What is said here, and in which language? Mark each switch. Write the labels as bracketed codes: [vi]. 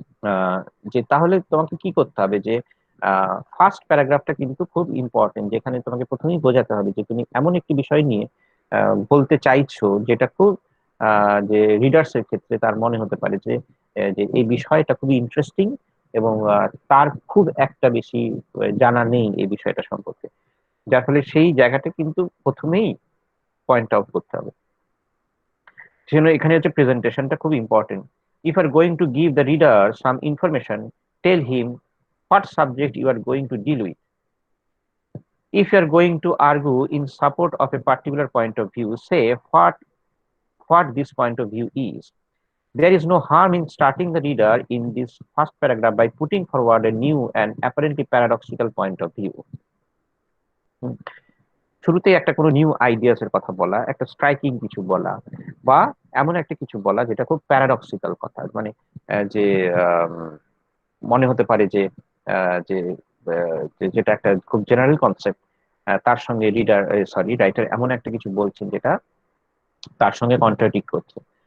[bn] আহ, যে তাহলে তোমাকে কি করতে হবে, যে ফার্স্ট প্যারাগ্রাফটা কিন্তু খুব ইম্পর্টেন্ট, যেখানে তোমাকে প্রথমেই বোঝাতে হবে যে তুমি এমন একটি বিষয় নিয়ে বলতে চাইছো যেটা খুব যে রিডার্স এর ক্ষেত্রে তার মনে হতে পারে যে যে এই বিষয়টা খুবই ইন্টারেস্টিং, এবং তার খুব একটা বেশি জানা নেই এই বিষয়টা সম্পর্কে, যার ফলে সেই জায়গাটা কিন্তু প্রথমেই পয়েন্ট আউট করতে হবে। সেজন্য এখানে হচ্ছে প্রেজেন্টেশনটা খুব important. [en] If are going to give the reader some information, tell him what subject you are going to deal with. If you are going to argue in support of a particular point of view, say what this point of view is. There is no harm in starting the reader in this first paragraph by putting forward a new and apparently paradoxical point of view. [bn] শুরুতে একটা কোনো new ideas এর কথা বলা, একটা striking কিছু বলা, বা এমন একটা কিছু বলা যেটা খুব প্যারাডক্সিক্যাল কথা, মানে যে মনে হতে পারে যে যে যেটা একটা খুব জেনারেল কনসেপ্ট, তার সঙ্গে রাইটার এমন একটা কিছু বলছেন যেটা তার সঙ্গে কন্ট্রাডিক্ট করছে।